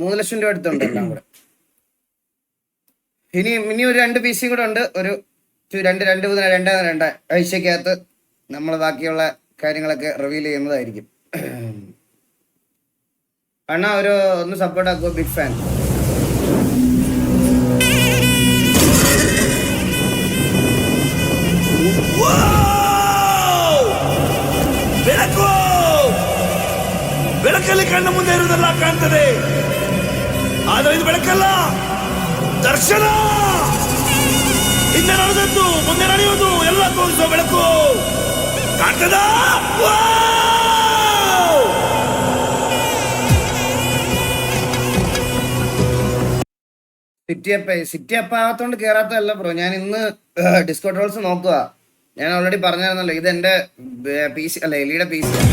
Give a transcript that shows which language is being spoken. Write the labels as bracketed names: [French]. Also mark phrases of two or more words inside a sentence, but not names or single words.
[Malayalam] 3 ലക്ഷം രൂപ അടുത്തുണ്ട് എല്ലാം കൂടെ. ഇനി ഒരു 2 PC കൂടെ ഉണ്ട്. ഒരു 2 ആഴ്ചക്കകത്ത് നമ്മൾ ബാക്കിയുള്ള കാര്യങ്ങളൊക്കെ റിവീൽ ചെയ്യുന്നതായിരിക്കും. അണ്ണാ ഒന്ന് സപ്പോർട്ട് ആക്കുക, [English] big fan. [Kannada] ಬೆಳಕಲ್ಲಿ ಕಣ್ಣ ಮುಂದೆ ಇರುವುದೆಲ್ಲ ಕಾಣ್ತದೆ, ಆದರೆ ಇದು ಬೆಳಕಲ್ಲ, ದರ್ಶನ. ಹಿಂದೆ ನಡೆದದ್ದು ಮುಂದೆ ನಡೆಯುವುದು ಎಲ್ಲ ತೋರಿಸುವ ಬೆಳಕು ಕಾಣ್ತದ. [Malayalam] സിറ്റി അപ്പ് ആകത്തോണ്ട് കേറാത്തല്ല ബ്രോ. ഞാൻ ഇന്ന് ഡിസ്കോ ട്രോൾസ് നോക്കുക. ഞാൻ ഓൾറെഡി പറഞ്ഞായിരുന്നല്ലോ, ഇത് എന്റെ PC അല്ല, എലിയുടെ PC.